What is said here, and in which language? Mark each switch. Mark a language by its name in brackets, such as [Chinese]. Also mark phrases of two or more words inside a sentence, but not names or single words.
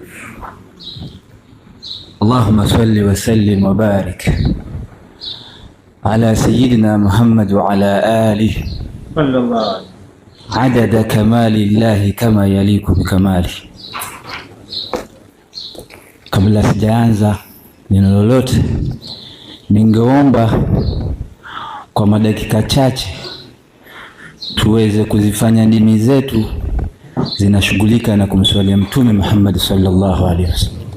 [Arabic] اللهم صل وسلم وبارك على سيدنا محمد وعلى آله صلى الله عدد كمال الله كما يليق بكماله. [Swahili] Kabla sijaanza neno lolote, ningeomba kwa madakika chache tuweze kuzifanya dini zetu zinashughulika na kumswalia Mtume Muhammad [Arabic] صلى الله عليه وسلم.